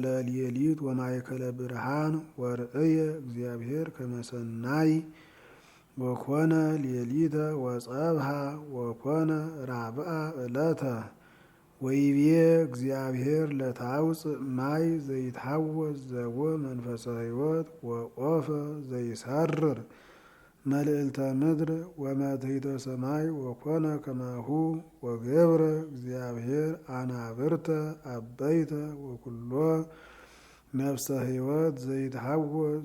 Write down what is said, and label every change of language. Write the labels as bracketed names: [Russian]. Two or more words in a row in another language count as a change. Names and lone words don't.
[Geez] ሌሊት ወማእከለ ብርሃን ወርእየ እግዚአብሔር ከመ ሰናይ ወኮነ ሌሊተ ወጸብሃ ወኮነ ራብአ ዕለተ ወይቤ እግዚአብሔር ለታውፅእ ማይ ዘይትሐወስ ዘቦ መንፈሰ ሕይወት ወቆፈ ዘይሰርር መልዕልተ ምድር ወመትሕተ ሰማይ ወኮነ ከማሁ ወገብረ እግዚአብሔር አናብርተ አበይተ ወኩሎ ነፍሰ ሕይወት ዘይትሐወስ